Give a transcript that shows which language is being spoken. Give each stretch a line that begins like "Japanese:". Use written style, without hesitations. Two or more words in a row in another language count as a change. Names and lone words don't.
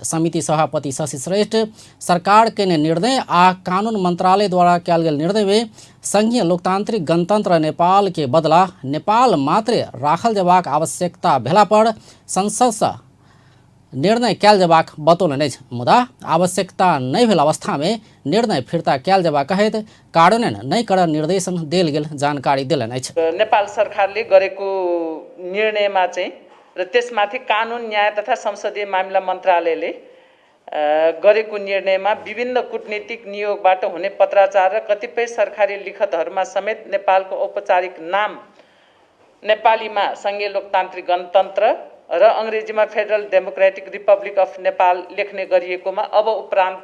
Maithili: समिति सभापति शशि श्रेष्ठ सरकार के निर्णय आ कानून मंत्रालय द्वारा कयल गेल निर्णय में संघीय लोकतांत्रिक गणतंत्र नेपाल के बदला नेपाल मात्र राखल जयबाक आवश्यकता भेला पर संसद से निर्णय कयल जेबाक बतौलनि अछि। मुदा आवश्यकता नहि भेल अवस्थामे निर्णय फिर्ता कयल जेबाक कहैत कार्यान्वयन नहि करय निर्देशन देल गेल जानकारी देलनि अछि।
Nepali: नेपाल सरकारले गरेको निर्णयमा चाहिँ र त्यसमाथि कानुन न्याय तथा संसदीय मामिला मन्त्रालयले गरेको निर्णयमा विभिन्न कूटनीतिक नियोगबाट हुने पत्राचार र कतिपय सरकारी लिखतहरूमा समेत नेपालको औपचारिक नाम नेपालीमा सङ्घीय लोकतान्त्रिक गणतन्त्र र अङ्ग्रेजीमा फेडरल डेमोक्रेटिक रिपब्लिक अफ नेपाल लेख्ने गरिएकोमा अब उपरान्त